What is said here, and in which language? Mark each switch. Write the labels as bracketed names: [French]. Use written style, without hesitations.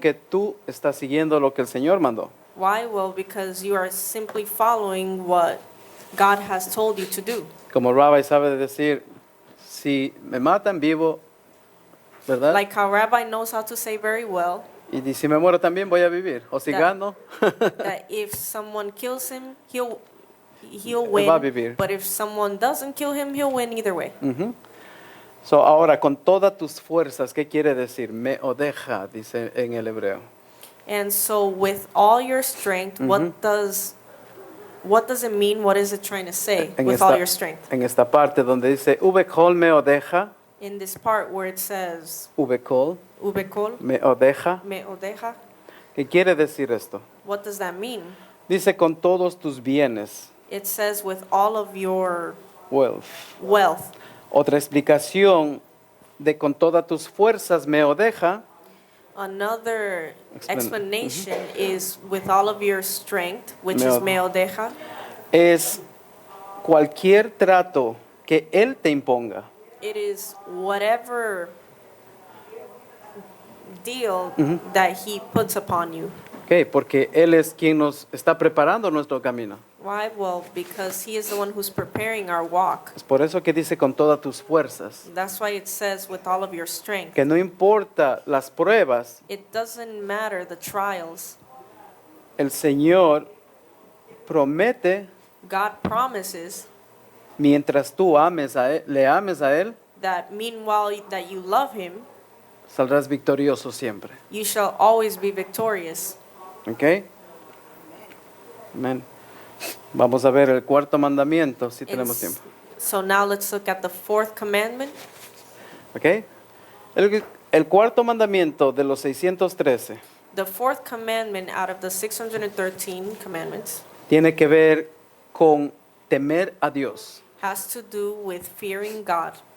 [Spanish] que tú estás siguiendo lo que el Señor mandó. [English] Why? Well, because you are simply following what God has told you to do. [Spanish] Como Rabbi sabe decir, si me matan vivo, ¿verdad? [English] Like how Rabbi knows how to say very well [Spanish] Y si me muero también voy a vivir. O si [English] That- [Spanish] gano, [English] that if someone kills him, he'll [Spanish] va a [English] win. [Spanish] vivir. [English] But if someone doesn't kill him, he'll win either way. Ujú. [Spanish] So, ahora, con todas tus fuerzas, ¿qué quiere decir? Me odeja, dice en el hebreo. [English] And so, with all your strength, what does it mean? What is it trying to say? [Spanish] En [English] With all your strength. [Spanish] en esta parte donde dice, Ubekol me odeja, [English] In this part where it says [Hebrew] Ubekol Ubekol me odeja, me odeja, [Spanish] ¿qué quiere decir esto? [English] what does that mean? [Spanish] Dice con todos tus bienes, [English] It says with all of your wealth. wealth. [Spanish] Otra explicación de con todas tus fuerzas me odeja, [English] Another Explan- explanation is with all of your strength, which Me is od- [Hebrew] me odeja, [Spanish] es cualquier trato que Él te imponga. [English] it is whatever deal that he puts upon you. [Spanish] Okay, porque Él es quien nos está preparando nuestro camino. [English] Why? Well, because he is the one who's preparing our walk. [Spanish] Es por eso que dice con todas tus fuerzas. [English] That's why it says with all of your strength. [Spanish] Que no importa las pruebas, [English] It doesn't matter the trials. [Spanish] el Señor promete, [English] God promises [Spanish] mientras tú ames a él, le ames a Él, [English] that meanwhile that you love him, [Spanish] saldrás victorioso siempre. [English] you shall always be victorious. [Spanish] ¿Ok? Amén. Vamos a ver el cuarto mandamiento, si tenemos [English] It's- [Spanish] tiempo. [English] So now let's look at the fourth commandment. [Spanish] ¿Ok? El cuarto mandamiento de los 613 [English] The fourth commandment out of the 613 commandments [Spanish] tiene que ver con temer a Dios. [English] has to do with fearing God.